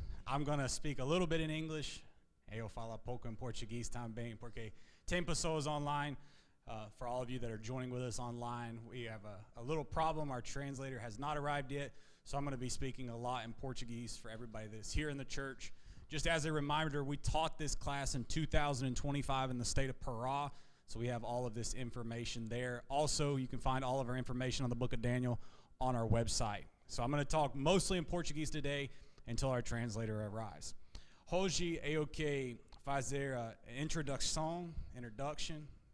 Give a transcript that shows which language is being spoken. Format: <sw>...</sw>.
<en>I'm going to speak a little bit in English.</en> <pt>Eu falo pouco em português também, porque tem pessoas online.</pt> <en>For all of you that are joining with us online, we have a little problem. Our translator has not arrived yet, so I'm going to be speaking a lot in Portuguese for everybody that's here in the church. Just as a reminder, we taught this class in 2025 in the state of Pará, so we have all of this information there. Also, you can find all of our information on the book of Daniel on our website. So I'm going to talk mostly in Portuguese today until our translator arrives.</en> <pt>Hoje eu quero fazer introduction.</pt>